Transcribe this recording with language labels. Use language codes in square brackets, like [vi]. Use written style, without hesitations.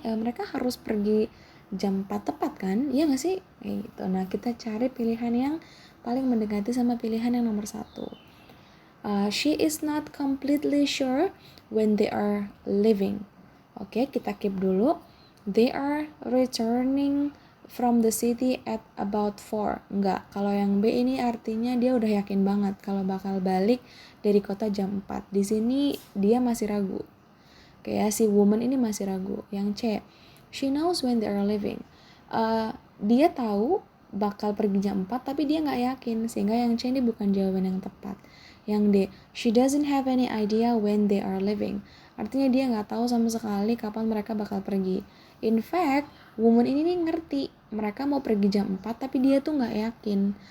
[id] Mereka harus pergi jam 4 tepat kan? Iya gak sih? Kayak gitu. Nah, kita cari pilihan yang paling mendekati sama pilihan yang nomor 1. [en] She is not completely sure when they are leaving. Oke, [id] kita keep dulu. [en] They are returning from the city at about 4. [id] Enggak, kalau yang B ini artinya dia udah yakin banget kalau bakal balik dari kota jam 4. Di sini dia masih ragu. Kayak si woman ini masih ragu. Yang C, [en] she knows when they are leaving. [id] Dia tahu bakal pergi jam 4 tapi dia nggak yakin, sehingga yang C ini bukan jawaban yang tepat. Yang D, [en] she doesn't have any idea when they are leaving. [id] Artinya dia nggak tahu sama sekali kapan mereka bakal pergi. [en] In fact, [id] woman ini nih ngerti mereka mau pergi jam 4 tapi dia tuh nggak yakin.